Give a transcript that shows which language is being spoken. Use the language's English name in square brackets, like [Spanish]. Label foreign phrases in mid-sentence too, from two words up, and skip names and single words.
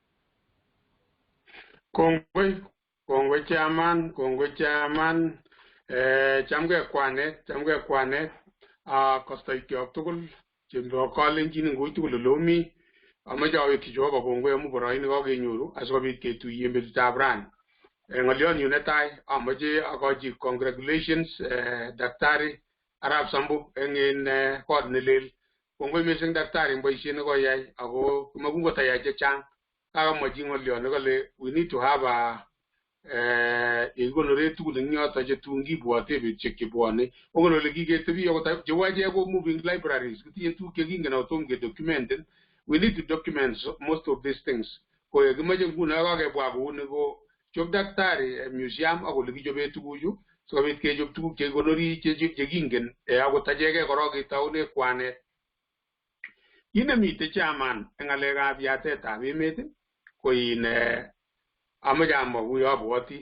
[Kalenjin] Kongoi chairman, chamgei kwanet, kostoikyok tugul, chembo kalenjin ngoi tugulolomi, amache awekyi Jehova kongoi amu boroindo kakenyoru asikobit ketuiye betutab rani. Ng'olyonyu netai amache akochi congratulations Daktari Arap Sambu eng kot nelel. Kongoi missing Daktari eng boisiet nekoyai ako makungotayai chechang. Kakamwachi ng'olyon nekale [English] we need to have a [Kalenjin] yekikonore tugul eng yoto chetun kibwote betusiek chebwone. Ongen ole kiketebi akot cheu achek ko [English] moving libraries, [Kalenjin] kitinye tuguk chekingen ako tom kedocumenten. [English] We need to document most of these things. [Kalenjin] Ko yekimache nguno kakebwa kouni ko chop Daktari museum ak ole kichobe tuguchu sikobit kechop tuguk chekikonori chekingen akot acheke korok ketoune kwanet. Kit nemite chairman eng ng'alekab yatetab emet ko amache amwa kuyo abwoti.